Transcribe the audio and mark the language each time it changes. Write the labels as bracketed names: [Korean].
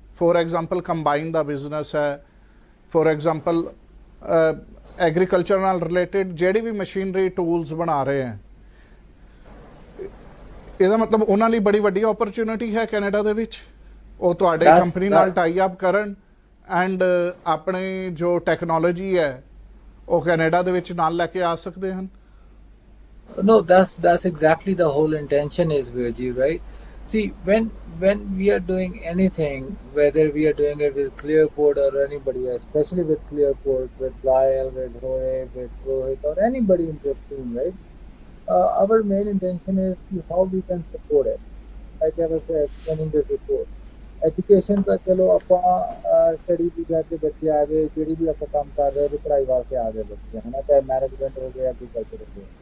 [English] for example [Punjabi] combine ਦਾ business ਹੈ, for example agriculture ਨਾਲ related ਜਿਹੜੀ ਵੀ ਮਸ਼ੀਨਰੀ ਟੂਲਸ ਬਣਾ ਰਹੇ ਹੈ, ਇਹਦਾ ਮਤਲਬ ਉਹਨਾਂ ਲਈ ਬੜੀ ਵੱਡੀ ਓਪਰਚੁਨਿਟੀ ਹੈ ਕੈਨੇਡਾ ਦੇ ਵਿੱਚ। ਉਹ ਤੁਹਾਡੇ ਕੰਪਨੀ ਨਾਲ ਟਾਈ ਅਪ ਕਰਨ ਐਂਡ ਆਪਣੀ ਜੋ ਟੈਕਨੋਲੋਜੀ ਹੈ ਉਹ ਕੈਨੇਡਾ ਦੇ ਵਿੱਚ ਨਾਲ ਲੈ ਕੇ ਆ ਸਕਦੇ ਹਨ। [English] No, that's exactly the whole intention is, Virji, right? See, when we are doing anything, whether we are doing it with Clearport or anybody else, especially with Clearport, with Lyle, with Roy, with Rohit, or anybody in this team, right? Our main intention is how we can support it. Like I was explaining this before. [Punjabi] Education ਤਾਂ ਚਲੋ ਆਪਾਂ study ਵੀ ਕਰਕੇ ਬੱਚੇ ਆ ਗਏ, ਜਿਹੜੀ ਵੀ ਆਪਾਂ ਕੰਮ ਕਰ ਰਹੇ ਪੜ੍ਹਾਈ ਵਾਸਤੇ ਆ ਗਏ ਬੱਚੇ, ਹੈ ਨਾ, ਚਾਹੇ ਮੈਨੇਜਮੈਂਟ ਹੋ ਗਿਆ, ਐਗਰੀਕਲਚਰ ਹੋ ਗਿਆ।